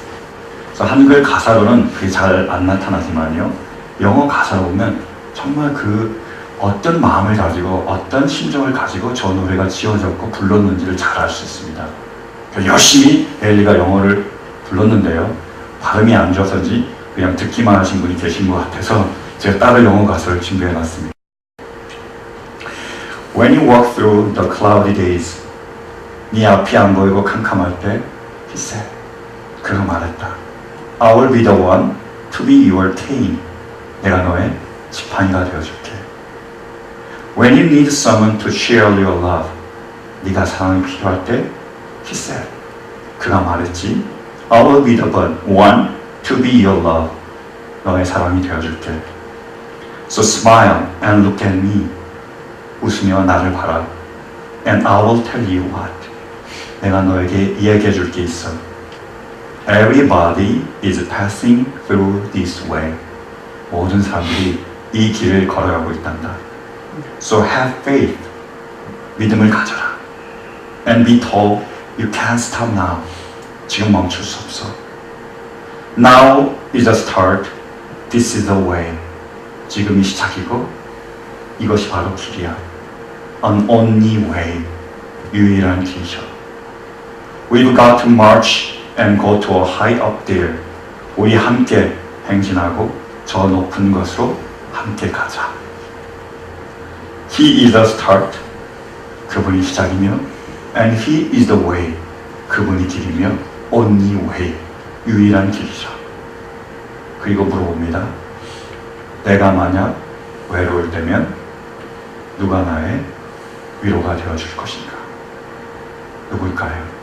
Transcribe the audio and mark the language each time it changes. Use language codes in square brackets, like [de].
[ko] 그래서 한글 가사로는 그게 잘 안 나타나지만요, 영어 가사로 보면 정말 그 어떤 마음을 가지고 어떤 심정을 가지고 저 노래가 지어졌고 불렀는지를 잘 알 수 있습니다. 열심히 엘리가 영어를 불렀는데요, 발음이 안 좋아서인지 그냥 듣기만 하신 분이 계신 것 같아서 제가 따로 영어 가사를 준비해 놨습니다. [en] When you walk through the cloudy days, [ko] 네 앞이 안 보이고 캄캄할 때 [en] He said, [ko] 그가 말했다. [en] I will be the one to be your cane. [ko] 내가 너의 지팡이가 되어줄게. [en] When you need someone to share your love, [ko] 네가 사랑이 필요할 때 [en] He said, [ko] 그가 말했지. [en] I will be the one to be your love. [ko] 너의 사랑이 되어줄게. [en] So smile and look at me. [ko] 웃으며 나를 봐라. [en] And I will tell you what. [ko] 내가 너에게 이야기해 줄 게 있어. [en] Everybody is passing through this way. [ko] 모든 사람들이 이 길을 걸어가고 있단다. [en] So have faith. [ko] 믿음을 가져라. [en] And be told you can't stop now. [ko] 지금 멈출 수 없어. [en] Now is the start. This is the way. [ko] 지금이 시작이고 이것이 바로 길이야. [en] An only way. [ko] 유일한 길이죠. [en] We've got to march and go to a high up there. [ko] 우리 함께 행진하고 저 높은 곳으로 함께 가자. [en] He is the start. [ko] 그분이 시작이며, [en] and He is the way. [ko] 그분이 길이며, [en] only way. [ko] 유일한 길이죠. 그리고 물어봅니다. 내가 만약 외로울 때면 누가 나의 위로가 되어줄 것인가? 누굴까요?